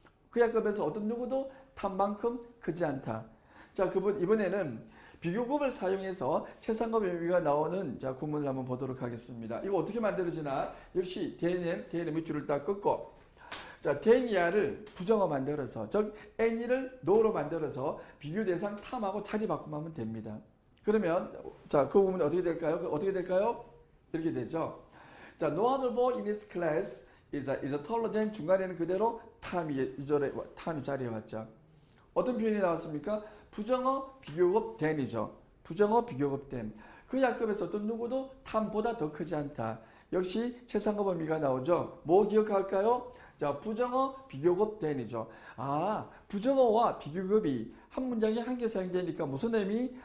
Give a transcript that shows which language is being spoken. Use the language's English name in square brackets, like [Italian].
[Korean] 그 약급에서 어떤 누구도 탐만큼 크지 않다. 자, 이번에는 비교급을 사용해서 최상급 의미가 나오는 자, 구문을 한번 보도록 하겠습니다. 이거 어떻게 만들어지나? 역시 대NM의 줄을 딱 끊고, 자, 대이하를 부정어 만들어서, 즉 any를 no로 만들어서 비교 대상 탐하고 자리 바꿈하면 됩니다. 그러면 자, 그 구문이 어떻게 될까요? 이렇게 되죠. [English] 자, no other boy in his class is taller than [Korean] 중간에는 그대로 탐이 자리에 왔죠. 어떤 표현이 나왔습니까? 부정어 비교급 than이죠. 부정어 비교급 than. 그 약급에서 어떤 누구도 탐보다 더 크지 않다. 역시 최상급 의미가 나오죠. 뭐 기억할까요? 자, 부정어 비교급 than이죠. 아, 부정어와 비교급이 한 문장에 한 개 사용되니까 무슨 의미?